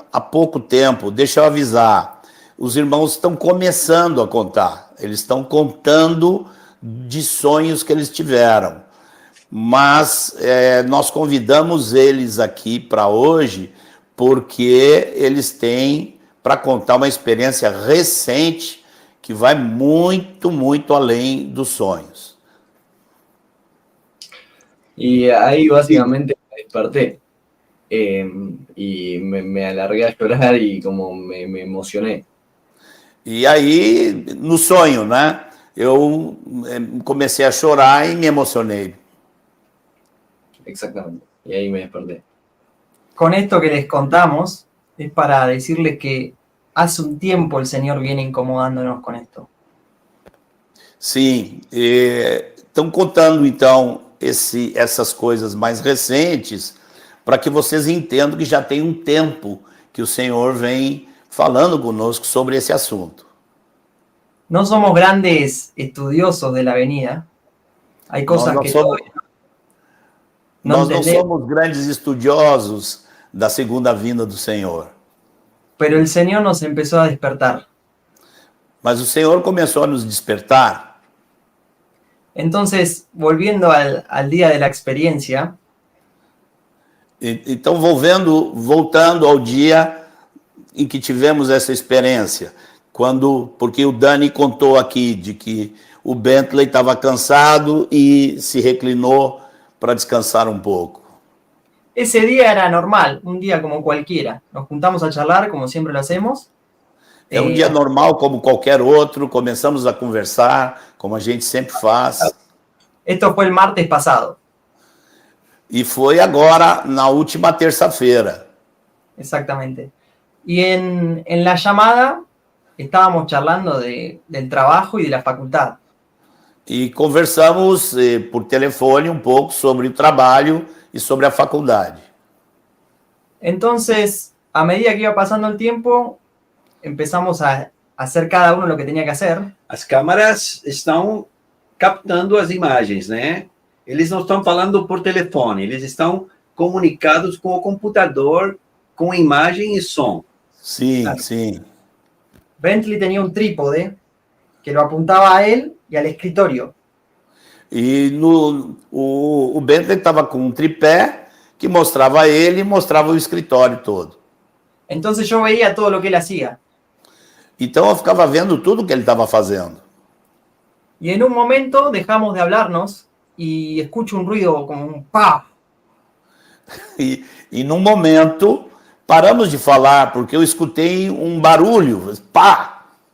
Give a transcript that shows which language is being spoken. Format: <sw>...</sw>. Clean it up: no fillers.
<pt>há pouco tempo, deixa eu avisar, os irmãos estão começando a contar, eles estão contando de sonhos que eles tiveram, mas nós convidamos eles aqui para hoje, porque eles têm para contar uma experiência recente que vai muito, muito além dos sonhos.</pt> <es>Y ahí básicamente me desperté y me alargué a llorar y como me emocioné.</es> <pt>E aí, no sonho, né? Eu comecei a chorar e me emocionei.</pt> <es>Exactamente. Y ahí me desperté. Con esto que les contamos, es para decirles que hace un tiempo el Señor viene incomodándonos con esto.</es> <pt>Sim, estão contando, então, essas coisas mais recentes, para que vocês entendam que já tem um tempo que o Senhor vem falando conosco sobre esse assunto.</pt> <es>No somos grandes estudiosos de la venida. Hay cosas</es> <pt>Nós</pt> <es>que</es> <pt>não</pt> <es>todavía no</es> <pt>Nós não</pt> <es>entendemos,</es> <pt>somos grandes estudiosos da segunda vinda do Senhor,</pt> <es>pero el Señor nos empezó a despertar.</es> <pt>mas o Senhor começou a nos despertar.</pt> <es>Entonces, volviendo al día de la experiencia,</es> <pt>Então, voltando ao dia em que tivemos essa experiência, porque o Dani contou aqui de que o Bentley estava cansado e se reclinou para descansar um pouco.</pt> <es>ese día era normal, un día como cualquiera. Nos juntamos a charlar como siempre lo hacemos.</es> <pt>É um dia normal como qualquer outro, começamos a conversar, como a gente sempre faz.</pt> <es>Esto fue el martes pasado,</es> <pt>E foi agora, na última terça-feira.</pt> <es>exactamente. Y en la llamada estábamos charlando del trabajo y de la facultad.</es> <pt>E conversamos por telefone um pouco sobre o trabalho e sobre a faculdade.</pt> <es>Entonces, a medida que iba pasando el tiempo, empezamos a hacer cada uno lo que tenía que hacer.</es> <pt>As câmaras estão captando as imagens, né? Eles não estão falando por telefone, eles estão comunicados com o computador, com imagem e som. Sim,</pt> <es>Claro.</es> <pt>sim.</pt> <es>Bentley tenía un trípode que lo apuntaba a él y al escritorio.</es> <pt>E o Bentley estava com um tripé que mostrava ele e mostrava o escritório todo.</pt> <es>Entonces yo veía todo lo que él hacía.</es> <pt>Então eu ficava vendo tudo que ele estava fazendo.</pt> <es>Y en un momento dejamos de hablarnos y escucho un ruido como un pa.</es> <pt>E num momento paramos de falar porque eu escutei um barulho, pá!</pt>